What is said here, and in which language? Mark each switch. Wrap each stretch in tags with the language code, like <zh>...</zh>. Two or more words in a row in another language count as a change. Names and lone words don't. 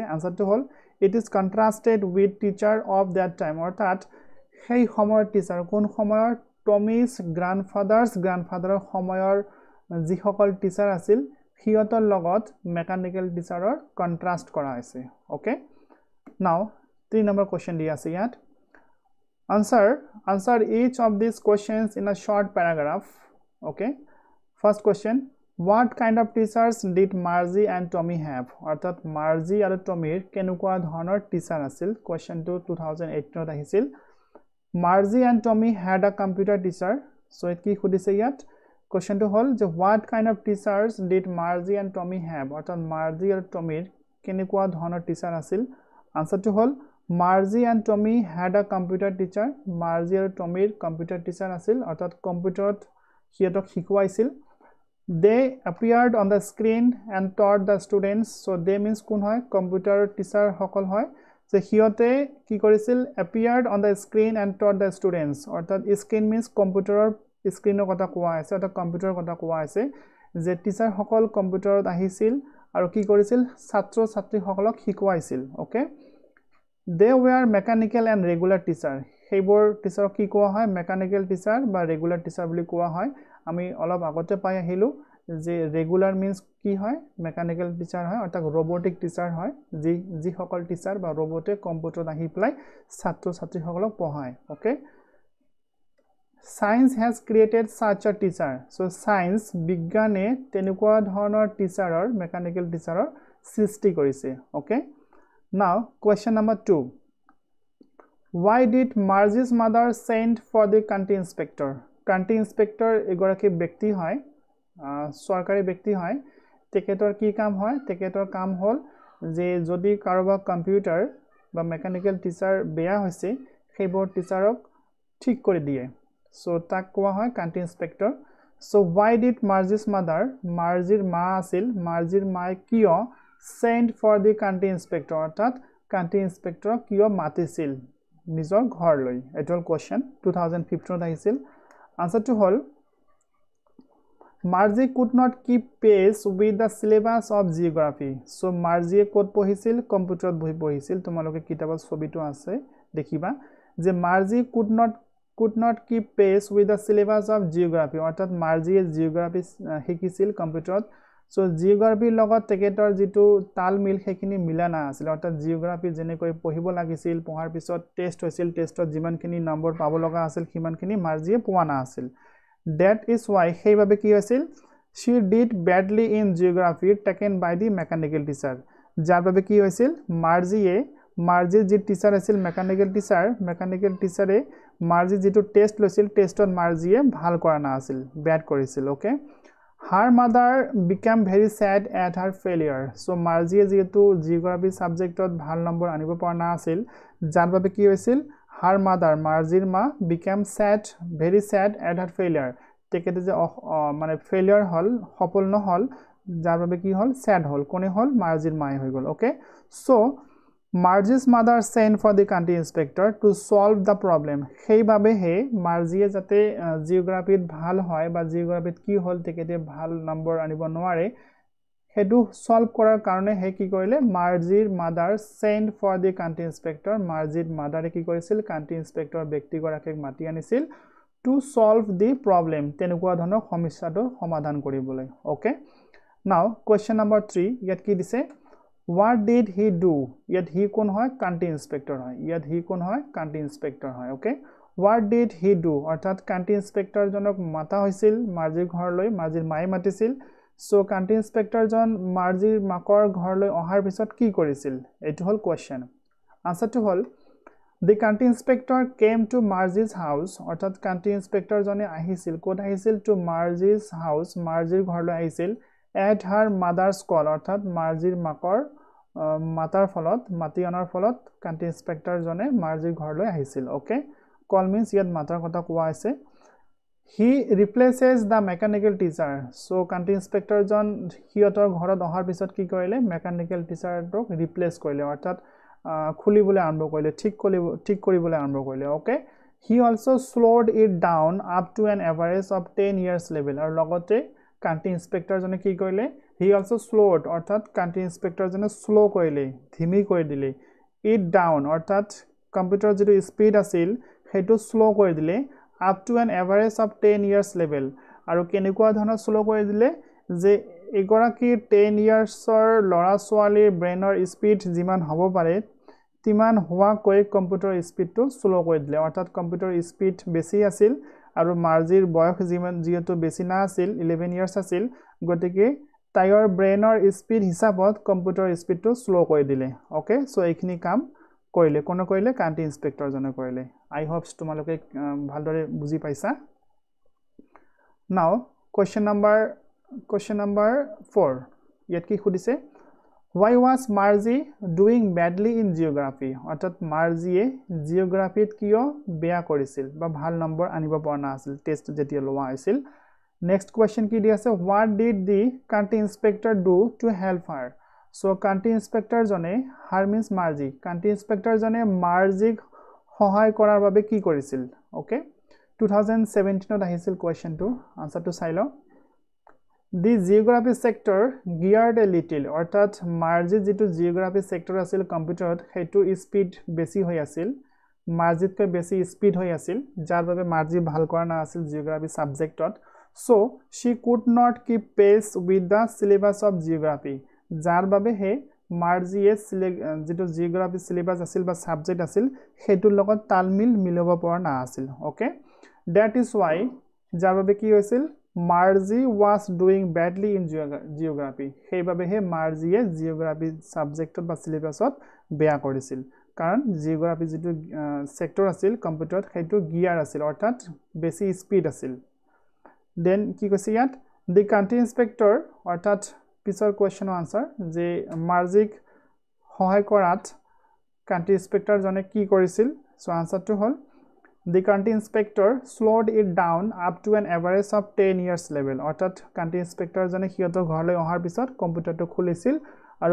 <as>আনসাৰটো হল</as> <en>it is contrasted with teacher of that time,</en> <as>অৰ্থাৎ সেই সময়ৰ টিচাৰ কোন সময়ৰ টমিজ গ্ৰান্ডফাদাৰৰ সময়ৰ যিসকল টিচাৰ আছিল সিহঁতৰ লগত</as> <en>mechanical teacher's contrast</en> <as>কৰা হৈছে।</as> <en>okay, now 3 number question</en> <as>দি আছে ইয়াত।</as> <en>answer each of these questions in a short paragraph. Okay, first question, what kind of teachers did Margie and Tommy have?</en> <as>অর্থাৎ Margie আৰু Tommyৰ কেনেকুৱা ধৰণৰ টিচাৰ আছিল? question to 2018 ত আহিছিল।</as> <en>Margie and Tommy had a computer teacher.</en> <as>so কি খুদিছে ইয়াত?</as> <en>question</en> <as>to হল যে</as> <en>what kind of teachers did Margie and Tommy have?</en> <as>অৰ্থাৎ Margie আৰু Tommyৰ কেনেকুৱা ধৰণৰ টিচাৰ আছিল?</as> <en>answer</en> <as>to হল</as> <en>Margie and Tommy had a computer teacher.</en> <as>Margie আৰু Tommyৰ</as> <en>computer teacher</en> <as>আছিল অৰ্থাৎ কম্পিউটাৰত সিহঁতক শিকোৱাইছিল।</as> <en>They appeared on the screen and taught the students. So they means</en> <as>কোন হয়?</as> <en>computer teacher</en> <as>সকল হয়। যে সিহঁতে কি কৰিছিল?</as> <en>appeared on the screen and taught the students,</en> <as>অৰ্থাৎ</as> <en>screen means</en> <as>কম্পিউটাৰৰ স্ক্ৰিনৰ কথা কোৱা হৈছে অৰ্থাৎ কম্পিউটাৰৰ কথা কোৱা হৈছে যে টিচাৰ সকল কম্পিউটাৰত আহিছিল আৰু কি কৰিছিল? ছাত্ৰ ছাত্ৰী সকলক শিকোৱাইছিল।</as> <en>ওকে, they were mechanical and regular teacher.</en> <as>সেইবোৰ টিচাৰক কি কোৱা হয়?</as> <en>mechanical teacher</en> <as>বা</as> <en>regular teacher</en> <as>বুলি কোৱা হয়। আমি অলপ আগতে পাই আহিলো যে</as> <en>regular means</en> <as>কি হয়?</as> <en>mechanical teacher</en> <as>হয় অৰ্থাৎ</as> <en>robotic teacher</en> <as>হয় যি সকল টিচাৰ বা ৰবটে কম্পিউটাৰত আহি প্লাই ছাত্ৰ ছাত্ৰী সকলক পঢ়ায়।</as> <en>ওকে, science has created such a teacher. so science</en> <as>বিজ্ঞানে তেনেকুৱা ধৰণৰ টিচাৰৰ মেকানিক্যাল টিচাৰৰ সৃষ্টি কৰিছে।</as> <en>ওকে, now question number 2, why did Margie's mother send for the county inspector? county inspector</en> <as>এগৰাকী ব্যক্তি হয়, সৰকাৰী ব্যক্তি হয়। তেখেতৰ কি কাম হয়? তেখেতৰ কাম হল যে যদি কাৰোবাৰ কম্পিউটাৰ বা</as> <en>mechanical teacher</en> <as>বেয়া হৈছে সেইবোৰ টিচাৰক ঠিক কৰি দিয়ে।</as> <en>সো</en> <as>তাক কোৱা হয়</as> <en>county inspector. so why did Margie's mother,</en> <as>মাৰ্জিৰ মা আছিল, মাৰ্জিৰ মায়ে কিয়</as> <en>send for the county inspector,</en> <as>অৰ্থাৎ</as> <en>county inspector</en> <as>কিয় মাতিছিল নিজৰ ঘৰলৈ? এটো কোৱেশ্চন 2015 আহিছিল।</as> <en>answer</en> <as>to হল</as> <en>Margie could not keep pace with the syllabus of geography.</en> <as>so Margie ক'ত পঢ়িছিল? কম্পিউটাৰত বহি পঢ়িছিল। তোমালোকে কিতাপত ছবিটো আছে দেখিবা যে</as> <en>Margie could not keep pace with the syllabus of geography,</en> <as>অৰ্থাৎ Margie জিওগ্ৰাফি শিকিছিল কম্পিউটাৰত। so জিওগ্ৰাফিৰ লগত তেখেতৰ যেটো তালমিল সেইখিনি মিলা না আছিল অৰ্থাৎ জিওগ্ৰাফি যেনেকৈ পঢ়িব লাগিছিল পঢ়াৰ পিছত টেষ্ট হৈছিল টেষ্টত যিমানখিনি নম্বৰ পাব লগা আছিল সিমানখিনি Margie পোৱা না আছিল।</as> <en>that is why</en> <as>সেইভাবে কি হৈছিল?</as> <en>she did badly in geography taken by the mechanical teacher,</en> <as>যাৰ বাবে কি হৈছিল? Margie যি টিচাৰ আছিল</as> <en>mechanical teacher</en> <as>Margie যেটো টেষ্ট লৈছিল টেষ্টত Margie ভাল কৰা না আছিল, ব্যাড কৰিছিল।</as> <en>ওকে, her mother became very sad at her failure.</en> <as>so Margie যেটো</as> <en>geography subject</en> <as>ভাল নম্বৰ আনিব পৰা না আছিল যাৰ বাবে কি হৈছিল?</as> <en>her mother,</en> <as>Margieৰ মা</as> <en>became very sad at her failure.</en> <as>তেখেতে যে মানে ফেইলিয়াৰ হল, সফল নহল, যাৰ বাবে কি হল? sad হল। কোনে হল? Margieৰ মাই হৈ গল।</as> <en>ওকে, so Margie's mother sent for the county inspector to solve the problem.</en> <as>সেইভাবে হে Margie যাতে জিওগ্ৰাফিত ভাল হয় বা জিওগ্ৰাফিত কি হল তেখেতে ভাল নম্বৰ আনিব নোৱাৰে হেতু সলভ কৰাৰ কাৰণে হে কি কৰিলে?</as> <en>Margie's mother sent for the county inspector. Margie's mother</en> <as>কি কৰিছিল?</as> <en>county inspector</en> <as>ব্যক্তিগৰাকীক মাতি আনিছিল</as> <en>to solve the problem,</en> <as>তেনেকুৱা ধৰণৰ সমস্যাটো সমাধান কৰিবলৈ।</as> <en>okay, now question number 3</en> <as>ইয়াত কি দিছে</as> <en>what did he do</en> <as>ইয়াত he কোন হয়</as> <en>country inspector</en> <as>হয় ইয়াত he কোন হয়</as> <en>country inspector</en> <as>হয়</as> <en>okay what did he do</en> <as>অৰ্থাৎ</as> <en>country inspector</en> <as>জনক মাতা হৈছিল মাৰ্জিৰ ঘৰলৈ মাৰ্জিৰ মাই মাতিছিল</as> <en>so country inspector</en> <as>জন মাৰ্জিৰ মাকৰ ঘৰলৈ অহাৰ পিছত কি কৰিছিল এটো হল</as> <en>question answer</en> <as>হল</as> <en>The country inspector came to Marzi's house</en> <as>অর্থাৎ</as> <en>country inspector</en> <as>জনে আহিছিল কোড আহিছিল</as> <en>to Marzi's house</en> <as>মাৰ্জিৰ ঘৰলৈ আহিছিল</as> <en>at her mother's call</en> <as>অর্থাৎ মাৰ্জিৰ মাকৰ মাতাৰ ফলত মাতি অনাৰ ফলত</as> <en>country inspector</en> <as>জনে মাৰ্জিৰ ঘৰলৈ আহিছিল</as> <en>okay call means</en> <as>ইয়াত মাতাৰ কথা কোৱা আছে</as> <en>he replaces the mechanical teacher so country inspector</en> <as>জন হিয়তৰ ঘৰত অহাৰ পিছত কি কৰিলে</as> <en>mechanical teacher</en> <as>ক ৰিপ্লেস কৰিলে অৰ্থাৎ খুলিবলৈ আৰম্ভ কৰিলে ঠিক কৰিবলৈ আৰম্ভ কৰিলে</as> <en>okay he also slowed it down up to an average of 10 years</en> <as>level আৰু লগতে</as> <en>country inspector</en> <as>জনে কি কৰিলে</as> <en>he also slowed</en> <as>অৰ্থাৎ</as> <en>country inspector</en> <as>জনে স্লো কৰিলে ধিমি কৰি দিলে</as> <en>it down</en> <as>অৰ্থাৎ কম্পিউটাৰ যেটো স্পীড আছিল হেতু স্লো কৰি দিলে</as> <en>up to an average of 10 years level</en> <as>আৰু কেনেকুৱা ধৰণৰ স্লো কৰি দিলে যে এগৰাকী 10 ইয়াৰ্ছৰ লৰা ছোৱালীৰ</as> <en>brain speed</en> <as>যিমান হ'ব পাৰে তিমান হোৱা কৈ</as> <en>computer speed slow</en> <as>কৰি দিলে অৰ্থাৎ</as> <en>computer speed</en> <as>বেছি আছিল আৰু মাৰ্জিৰ বয়স যিমান যেটো বেছি না আছিল 11 ইয়াৰ্ছ আছিল গতিকে তাইৰ</as> <en>brain speed</en> <as>হিচাপত</as> <en>computer speed slow</en> <as>কৰি দিলে</as> <en>okay so</en> <as>এইখিনি কাম কৰিলে কোন কৰিলে</as> <en>country inspector</en> <as>জনে কৰিলে</as> <en>I hopes</en> <as>তোমালোকে ভালদৰে বুজি পাইছা</as> <en>now question number 4</en> <as>ইয়াত কি খুদিছে</as> <en>why was Marzi doing badly in geography</en> <as>অৰ্থাৎ মাৰ্জিয়ে জিওগ্ৰাফিত কিয় বেয়া কৰিছিল বা ভাল নম্বৰ আনিব পৰা না আছিল টেষ্ট যেতিয়া লোৱা হৈছিল</as> <en>next question</en> <as>কি দি আছে</as> <en>what did the country inspector do to help her so country inspector</en> <as>জনে</as> <en>her means Marzi country inspector</en> <as>জনে মাৰ্জিক সহায় কৰাৰ বাবে কি কৰিছিল ওকে 2017 ত আহিছিল</as> <en>question answer</en> <as>চাই লও</as> <en>The geography sector geared a little</en> <as>অৰ্থাৎ মাৰ্জিত যেটো</as> <en>geography sector</en> <as>আছিল কম্পিউটাৰত হেতু স্পীড বেছি হৈ আছিল মাৰ্জিতকৈ বেছি স্পীড হৈ আছিল যাৰ বাবে মাৰ্জি ভাল কৰা না আছিল</as> <en>geography subject so she could not keep pace with the syllabus of geography</en> <as>যাৰ বাবে হে মাৰ্জিয়ে যেটো</as> <en>geography syllabus</en> <as>আছিল বা সাবজেক্ট আছিল হেতুৰ লগত তালমিল মিলাব পৰা না আছিল</as> <en>okay that is why</en> <as>যাৰ বাবে কি হৈছিল</as> <en>Marzi was doing badly in geography</en> <as>সেইবাবে হে মাৰ্জিয়ে</as> <en>geography subject</en> <as>বা সিলেবাসত বেয়া কৰিছিল কাৰণ জিওগ্ৰাফি যেটো সেক্টৰ আছিল কম্পিউটাৰত হেতু গিয়াৰ আছিল অৰ্থাৎ বেছি স্পীড আছিল দেন কি কৈছে ইয়াত</as> <en>the country inspector</en> <as>অৰ্থাৎ পিছৰ</as> <en>question answer</en> <as>যে মাৰ্জিক সহায় কৰাত</as> <en>country inspector</en> <as>জনে কি কৰিছিল</as> <en>so answer</en> <as>হল</as> <en>The country inspector slowed it down up to an average of 10 years level</en> <as>অৰ্থাৎ</as> <en>country inspector</en> <as>জনে হিয়তৰ ঘৰলৈ অহাৰ পিছত কম্পিউটাৰটো খুলিছিল আৰু</as>